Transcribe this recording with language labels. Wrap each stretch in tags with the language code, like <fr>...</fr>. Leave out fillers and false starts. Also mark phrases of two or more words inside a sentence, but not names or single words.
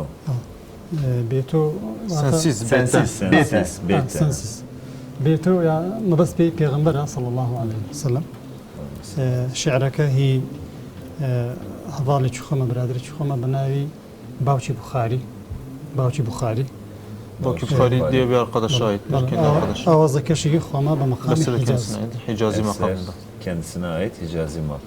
<ckb>بێتۆ</ckb> <tr>Sensiz, Sensiz. Sensiz, bete.</tr> <ckb>سنسیس بێتۆ یا مەبەست پێی پێغەمبەرە</ckb> <ar>صلی الله عليه وسلم</ar> <ckb>شعرەکە هی هەواڵێکی خۆمە برادرێکی خۆمە بە ناوی باوکی بوخاری</ckb> <tr>Bakü Bukhari diye bir arkadaşa aittir. Kendi arkadaşı.</tr> <ckb>ئاوازەکەشی خۆمە bە مەقامی</ckb> <tr>Mesela</tr> <ckb>حیجاز</ckb> <tr>kendisine ait. Hicazi Eser makamında. kendisine ait Hicazi makam.</tr>